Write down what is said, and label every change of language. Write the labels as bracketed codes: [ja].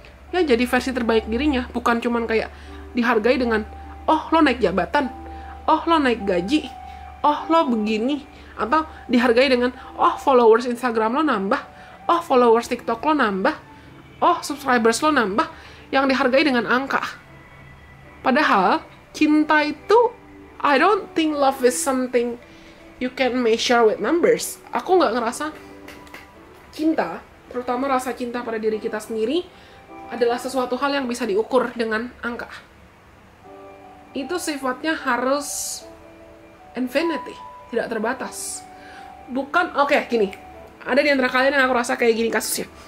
[id] ya jadi versi terbaik dirinya, bukan cuman kayak dihargai dengan oh lo naik jabatan, oh lo naik gaji, oh lo begini, atau dihargai dengan oh followers Instagram lo nambah, oh followers TikTok lo nambah, oh subscribers lo nambah, yang dihargai dengan angka. Padahal cinta itu, [en] I don't think love is something you can measure with numbers. [id] Aku nggak ngerasa cinta, terutama rasa cinta pada diri kita sendiri, adalah sesuatu hal yang bisa diukur dengan angka. Itu sifatnya harus infinity, tidak terbatas. Bukan, oke, gini. Ada di antara kalian yang aku rasa kayak gini kasusnya.